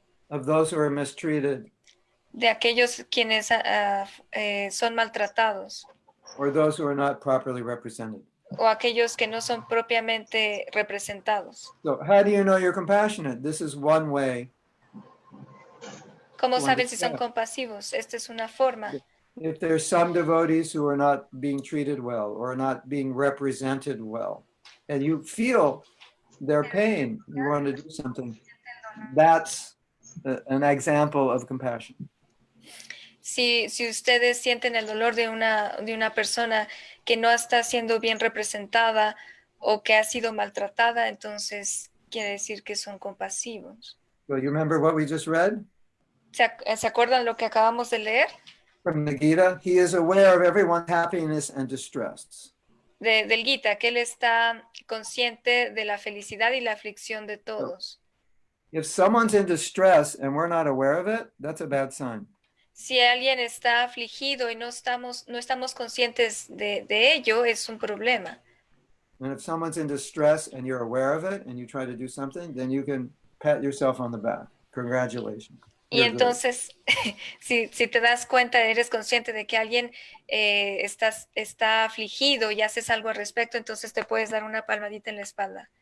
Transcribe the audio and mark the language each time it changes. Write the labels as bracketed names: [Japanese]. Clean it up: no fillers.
[English] of those who are mistreated [Spanish] de aquellos quienes son maltratados [English] or those who are not properly represented. [Spanish] o aquellos que no son propiamente representados. [English] So how do you know you're compassionate? This is one way. [Spanish] ¿Cómo [English] To [Spanish] saben si son [English] understand. [Spanish] compasivos? Esta es una forma. [English] If there's some devotees who are not being treated well or not being represented well, and you feel their pain, you want to do something, that's an example of compassion. [Spanish] Si ustedes sienten el dolor de una persona que no está siendo bien representada o que ha sido maltratada, entonces quiere decir que son compasivos. [English] So you remember what we just read? [Spanish] ¿Se acuerdan lo que acabamos de leer? [English] from the Gita, he is aware of everyone's happiness and distress. [Spanish] Del Gita, que él está consciente de la felicidad y la aflicción de todos. [English] If someone's in distress and we're not aware of it, that's a bad sign. [Spanish] Si alguien está afligido y no estamos conscientes de ello, es un problema. [English] And if someone's in distress and you're aware of it and you try to do something, then you can pat yourself on the back. Congratulations. [Spanish] Y entonces, si te das cuenta, eres consciente de que alguien está afligido y haces algo al respecto, entonces te puedes dar una palmadita en la espalda.